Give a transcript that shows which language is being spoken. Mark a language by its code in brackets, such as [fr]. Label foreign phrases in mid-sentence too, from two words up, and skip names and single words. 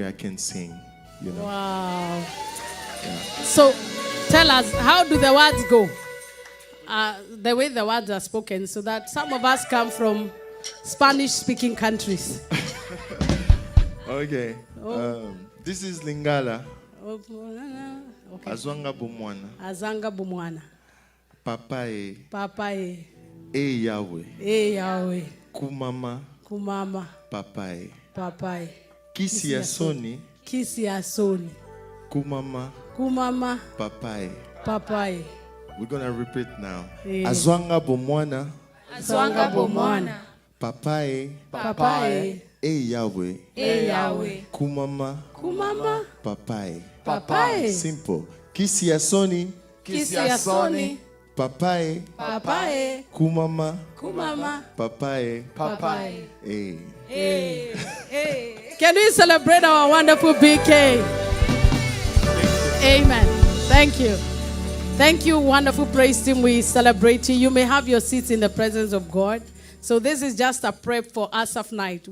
[en] I can sing, you know. Wow. So tell us, how do the words go? The way the words are spoken, so that some of us come from Spanish-speaking countries. Okay. This is Lingala. Okay. [ln] Azwanga bomwana. Azanga bumwana. Papaye. Papaye. E Yahweh. E Yahweh. Kumama. Kumama. Papaye. Papaye. Kisi ya soni. Kisi ya soni. Kumama. Kumama. Papaye. Papaye. [en] We're gonna repeat now. Yeah. [ln] Azwanga bomwana. Azwanga bumwana. Papaye. Papaye. E Yahweh. E Yahweh. Kumama. Kumama. Papaye. Papaye. Simple. Kisi ya soni. Kisi ya soni. Papaye. Papaye. Kumama. Kumama. Papaye. Papaye. Eh. Hey. Hey. [en] Can we celebrate our wonderful BK? Amen. Thank you. Thank you, wonderful praise team. We celebrate you. You may have your seats in the presence of God. So this is just a prep for Asaph night.